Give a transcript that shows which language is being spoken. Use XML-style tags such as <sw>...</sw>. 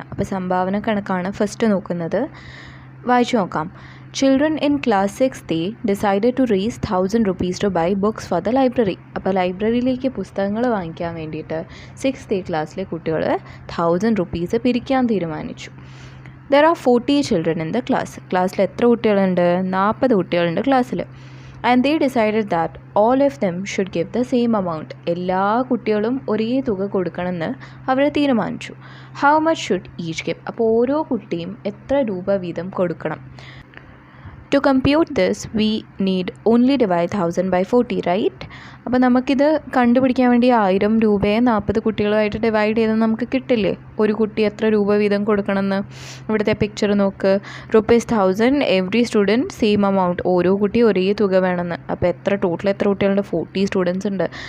<ml>അപ്പോൾ സംഭാവന കണക്കാണ് ഫസ്റ്റ് നോക്കുന്നത്. വായിച്ചു നോക്കാം.</ml> <en>Children in class 6th decided to raise 1000 rupees to buy books for the library.</en> <ml>അപ്പോൾ ലൈബ്രറിയിലേക്ക് പുസ്തകങ്ങൾ വാങ്ങിക്കാൻ വേണ്ടിയിട്ട് 6th ക്ലാസ്സിലെ കുട്ടികൾ 1000 rupees പിരിക്കാൻ തീരുമാനിച്ചു.</ml> <en>There are 40 children in the class.</en> <ml>ക്ലാസ്സിൽ എത്ര കുട്ടികളുണ്ട്? 40 കുട്ടികളുണ്ട് ക്ലാസ്സിൽ.</ml> <en>And they decided that all of them should give the same amount.</en> <ml>എല്ലാ കുട്ടികളും ഒരേ തുക കൊടുക്കണമെന്ന് അവർ തീരുമാനിച്ചു.</ml> <en>How much should each give?</en> <ml>അപ്പോൾ ഓരോ കുട്ടിയും എത്ര രൂപ വീതം കൊടുക്കണം?</ml> <en>To compute this, we need only divide 1000 by 40, right?</en> <ml>അപ്പോൾ നമുക്കിത് കണ്ടുപിടിക്കാൻ വേണ്ടി 1000 രൂപയെ 40 കുട്ടികളുമായിട്ട് ഡിവൈഡ് ചെയ്ത് നമുക്ക് കിട്ടില്ലേ ഒരു കുട്ടി എത്ര രൂപ വീതം കൊടുക്കണമെന്ന്. ഇവിടുത്തെ പിക്ചർ നോക്ക്.</ml> <en>₹1000 every student same amount.</en> <ml>ഓരോ കുട്ടി ഒരേ തുക വേണമെന്ന്. അപ്പോൾ ടോട്ടൽ എത്ര കുട്ടികളുണ്ട്? 40 സ്റ്റുഡൻസ് ഉണ്ട്.</ml>